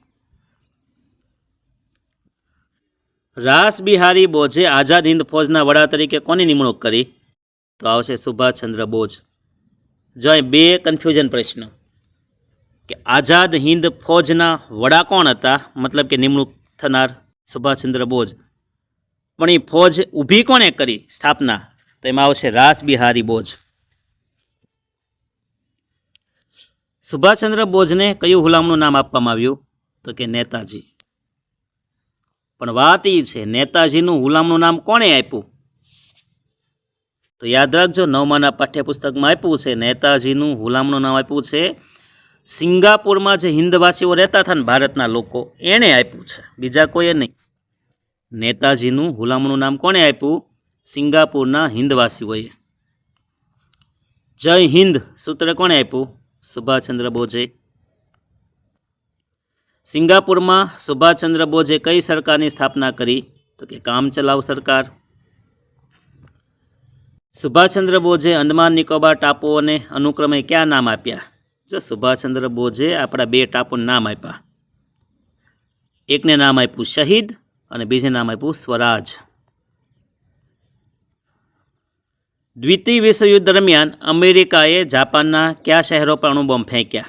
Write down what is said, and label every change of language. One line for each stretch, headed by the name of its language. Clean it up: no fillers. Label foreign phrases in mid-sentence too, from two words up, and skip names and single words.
Gujarati: રાસ બિહારી બોસે આજાદ હિંદ ફૌજના વડા તરીકે કોની નિમણૂક કરી? તો આવશે સુભાષચંદ્ર બોસ. જો બે કન્ફ્યૂઝન પ્રશ્ન કે આજાદ હિંદ ફૌજના વડા કોણ હતા, મતલબ કે નિમણૂક થનાર સુભાષચંદ્ર બોસ, પણ એ ફૌજ ઊભી કોણે કરી સ્થાપના? તો એમાં આવશે રાસ બિહારી બોસ. સુભાષચંદ્ર બોસને કયું હુલામણું નામ આપવામાં આવ્યું? તો કે નેતાજી. પણ વાત ઈ છે, નેતાજીનું હુલામણું નામ કોણે આપ્યું? તો યાદ રાખજો, 9માના પાઠ્યપુસ્તકમાં આપ્યું છે નેતાજીનું હુલામણું નામ આપ્યું છે સિંગાપુરમાં જે હિંદવાસીઓ રહેતા થા ને ભારતના લોકો, એણે આપ્યું છે, બીજા કોઈએ નહીં. નેતાજીનું હુલામણું નામ કોણે આપ્યું? સિંગાપુરના હિંદવાસીઓએ. જય હિંદ સૂત્ર કોણે આપ્યું? સુભાષચંદ્ર બોસે. સિંગાપુર મેં સુભાષચંદ્ર બોસે કઈ સરકાર કી સ્થાપના કરી? તો કે કામ ચલાવ સરકાર. સુભાષચંદ્ર બોઝે અંદમાન નિકોબાર ટાપુઓને અનુક્રમે ક્યાં નામ આપ્યા? જો સુભાષચંદ્ર બોઝે આપણા 2 ટાપુને નામ આપ્યા. એકને નામ આપ્યું શહીદ અને બીજે નામ આપ્યું સ્વરાજ. દ્વિતીય વિશ્વયુદ્ધ દરમિયાન અમેરિકાએ જાપાનના કયા શહેરો પર અણુબોમ્બ ફેંક્યા?